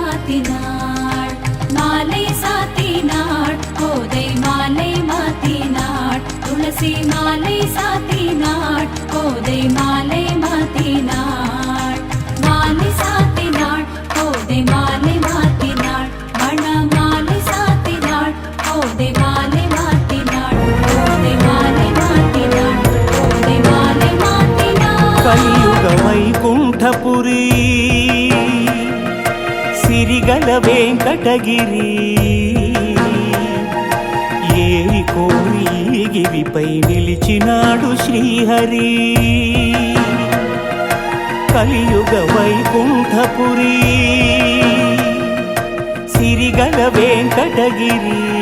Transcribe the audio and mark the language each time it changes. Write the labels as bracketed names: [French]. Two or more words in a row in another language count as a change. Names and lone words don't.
[Tamil] மாத்தினாள் மாலை சாத்தினாள் கோதை மாலை மாத்தினாள் துளசி மாலை சாத்தினாள் கோதை மாலை மாத்தினாள் மாலை சாத்தினாள் கோதை மாலை மாத்தினாள் மண மாலை சாத்தினாள் கோதை மாலை மாத்தினாள் கோதை மாலை மாத்தினாள் கோதை மாலை மாத்தினாள் [Telugu] కలియుగ వైకుంఠపురి సిరిగల వెంకటగిరి ఏరి కోరి గిరిపై నిలిచినాడు శ్రీహరి కలియుగ వైకుంఠపురి సిరిగల వెంకటగిరి